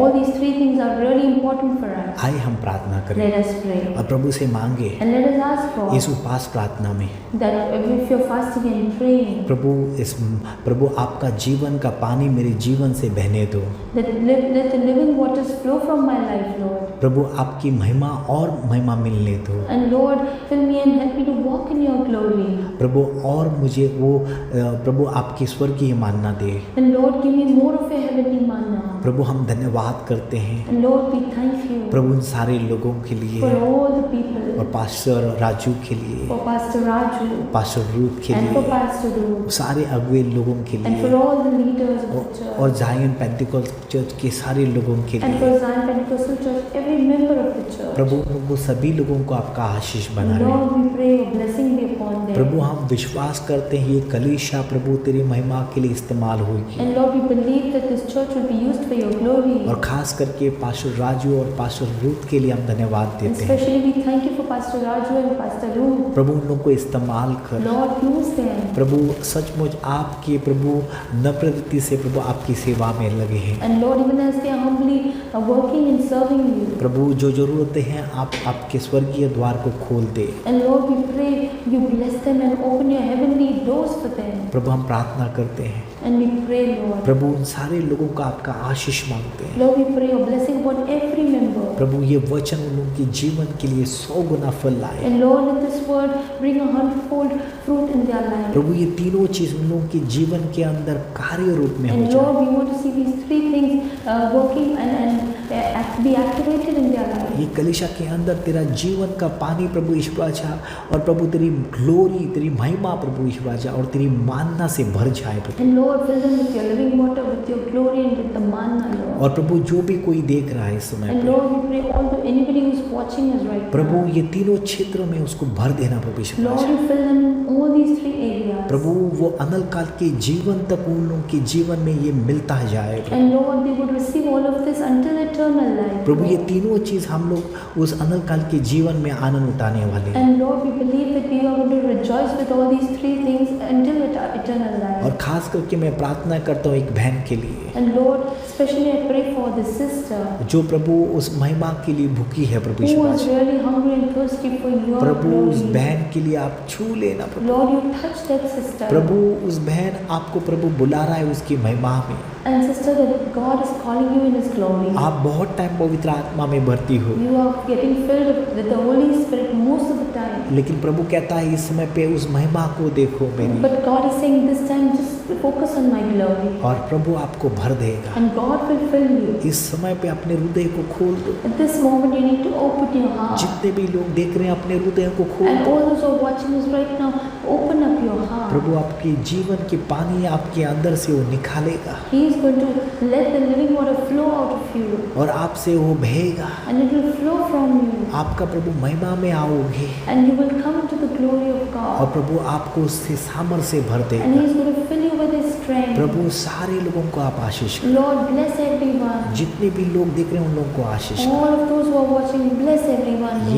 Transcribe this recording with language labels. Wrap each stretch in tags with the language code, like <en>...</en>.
<en>All these three things are really important for us.</en> <hi>आइए हम प्रार्थना करें</hi> <en>Let us pray.</en> <hi>और प्रभु से मांगे</hi> <en>And let us ask</en> <hi>इस</hi> <en>God</en> <hi>उपवास प्रार्थना में</hi> <en>that if you're fasting and praying,</en> <hi>प्रभु आपका जीवन का पानी मेरे जीवन से बहने दो।</hi> <en>let the living waters flow from my life, Lord.</en> <hi>प्रभु आपकी महिमा और महिमा मिलने दो।</hi> <en>And Lord, fill me and help me to walk in your glory.</en> <hi>प्रभु और मुझे वो प्रभु आपकी स्वर्गीय मानना दे।</hi> <en>And Lord, give me more of your heavenly manna.</en> <hi>प्रभु हम धन्यवाद करते हैं</hi> <en>And Lord, we thank you</en> <hi>प्रभु उन सारे लोगों के</hi> <en>for</en> <hi>लिए</hi> <en>all the people,</en> <hi>और पास्टर राजू के लिए,</hi> <en>for Pastor Raju,</en> <hi>पास्टर रूप के</hi> <en>and for</en> <hi>लिए,</hi> <en>Pastor Ruth,</en> <hi>सारे अगुवे लोगों के</hi> <en>and for</en> <hi>लिए</hi> <en>all the leaders of the</en> <hi>और</hi> <en>church,</en> <hi>जायन पेंटिकॉस्ट चर्च के सारे लोगों के</hi> <en>and for</en> <hi>लिए।</hi> <en>Zion Pentecostal Church, every member of the church.</en> <hi>प्रभु वो सभी लोगों को आपका आशीष बना रहे।</hi> <en>Lord, we pray your blessing be upon them.</en> <hi>प्रभु हम विश्वास करते हैं ये कलीसिया प्रभु तेरी महिमा के लिए इस्तेमाल होगी</hi> <en>And Lord, we believe that this church will be used for your glory.</en> <hi>और खास करके पास्टर राजू और पास्टर रूथ के लिए हम धन्यवाद</hi> <en>And</en> <hi>देते हैं।</hi> <en>especially we thank you for Pastor Raju and Pastor Ruth.</en> <hi>प्रभु उन लोगों को इस्तेमाल कर।</hi> <en>Lord, use them.</en> <hi>प्रभु सचमुच आपके प्रभु नम्रता से प्रभु आपकी सेवा में लगे हैं।</hi> <en>And Lord, even as they are humbly working and serving you.</en> <hi>प्रभु जो जरूरतें हैं आप आपके स्वर्गीय द्वार को खोल दे।</hi> <en>And Lord, we pray you bless them and open your heavenly doors for them.</en> <hi>प्रभु हम प्रार्थना करते हैं,</hi> <en>And we pray, Lord.</en> <hi>प्रभु उन सारे लोगों का आपका आशीष मांगते हैं।</hi> <en>Lord, we pray your blessing upon every member.</en> <hi>प्रभु ये वचन उन लोगों के जीवन के लिए 100 गुना फल लाए।</hi> <en>And Lord, let this word bring 100-fold fruit in their life.</en> <hi>प्रभु ये तीनों चीज उन लोगों के जीवन के अंदर कार्य रूप में हो</hi> <en>And Lord, we want to see these three things working and be activated in their life.</en> <hi>ये कलीसिया के अंदर तेरा जीवन का पानी प्रभु ईश्वर राजा और प्रभु तेरी ग्लोरी तेरी महिमा प्रभु ईश्वर राजा और तेरी मानना से भर जाए प्रभु।</hi> <en>And Lord, fill them with your living water, with your glory and with the manna, Lord.</en> <hi>और प्रभु जो भी कोई देख रहा है इस समय</hi> <en>And</en> <hi>पे</hi> <en>Lord, we pray although anybody who's watching us right</en> <hi>Prabhu</hi> <en>now,</en> <hi>ये तीनों क्षेत्रों में उसको भर देना प्रभु ईश्वर</hi> <en>Lord,</en> <hi>Raja.</hi> <en>you fill them in all these three areas.</en> <hi>प्रभु वो अनल काल के जीवन तक उन लोगों के जीवन में ये मिलता जाए प्रभु।</hi> <en>And Lord, they would receive all of this until eternal life.</en> <hi>प्रभु ये तीनों चीज हम लोग उस अनल काल के जीवन में आनंद उठाने वाले हैं।</hi> <en>And Lord, we believe that we are going to rejoice with all these three things until eternal life.</en> <hi>और खास करके मैं प्रार्थना करता हूँ एक बहन के लिए</hi> <en>And Lord, especially I pray for this sister</en> <hi>जो प्रभु उस महिमा के लिए भूखी है प्रभु</hi> <en>who</en> <hi>Ishwar</hi> <en>is</en> <hi>Raja.</hi> <en>really hungry and thirsty for your</en> <hi>प्रभु उस</hi> <en>glory.</en> <hi>बहन के लिए आप छू लेना प्रभु।</hi> <en>Lord, you touch that sister.</en> <hi>प्रभु उस बहन आपको प्रभु बुला रहा है उसकी महिमा में।</hi> <en>And sister, that God is calling you in His glory.</en> <hi>आप बहुत टाइम पवित्र आत्मा में भर्ती हो,</hi> <en>You are getting filled with the Holy Spirit most of the time.</en> <hi>लेकिन प्रभु कहता है इस समय पे उस महिमा को देखो मेरी।</hi> <en>But God is saying this time, just focus on my glory.</en> <hi>और प्रभु आपको भर देगा।</hi> <en>And God will fill you.</en> <hi>इस समय पे अपने हृदय को खोल दो।</hi> <en>At this moment, you need to open your heart.</en> <hi>जितने भी लोग देख रहे हैं अपने हृदय को खोल</hi> <en>And</en> <hi>दो।</hi> <en>all those who are watching us right now, open up your heart.</en> <hi>प्रभु आपके जीवन की पानी आपके अंदर से वो निकालेगा</hi> <en>He is going to let the living water flow out of you.</en> <hi>और आपसे वो बहेगा।</hi> <en>And it will flow from you.</en> <hi>आपका प्रभु महिमा में आओगे</hi> <en>And you will come into the glory of</en> <hi>और</hi> <en>God.</en> <hi>प्रभु आपको उससे सामर्थ्य से भर</hi> <en>And He</en> <hi>देगा।</hi> <en>is going to fill you with His strength.</en> <hi>प्रभु सारे लोगों को आप आशीष करें।</hi> <en>Lord, bless everyone.</en> <hi>जितने भी लोग देख रहे हैं उन लोगों को आशीष करें।</hi> <en>All of those who are watching, bless everyone. Lord.</en>